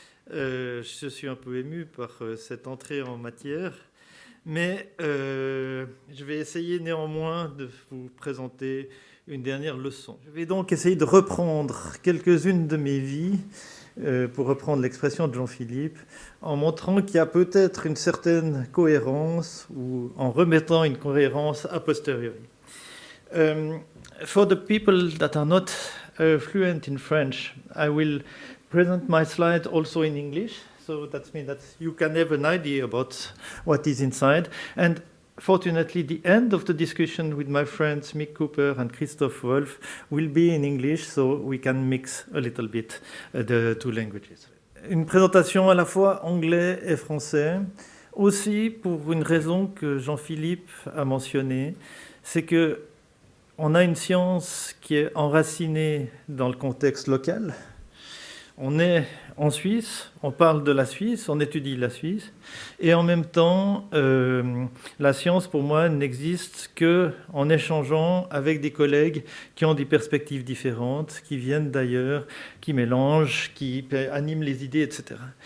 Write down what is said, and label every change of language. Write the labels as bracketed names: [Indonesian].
[French] Je suis un peu ému par cette entrée en matière, mais je vais essayer néanmoins de vous présenter une dernière leçon. Je vais donc essayer de reprendre quelques-unes de mes vies, pour reprendre l'expression de Jean-Philippe, en montrant qu'il y a peut-être une certaine cohérence ou en remettant une cohérence a posteriori. [English] For the people that are not fluent in French, I will present my slide also in English, so that means that you can have an idea about what is inside. And fortunately, the end of the discussion with my friends Mick Cooper and Christoph Wolff will be in English, so we can mix a little bit the two languages. [French] Une présentation à la fois anglais et français, aussi pour une raison que Jean-Philippe a mentionnée, c'est que on a une science qui est enracinée dans le contexte local. On est en Suisse, on parle de la Suisse, on étudie la Suisse, et en même temps, la science, pour moi, n'existe qu'en échangeant avec des collègues qui ont des perspectives différentes, qui viennent d'ailleurs, qui mélangent, qui animent les idées, etc.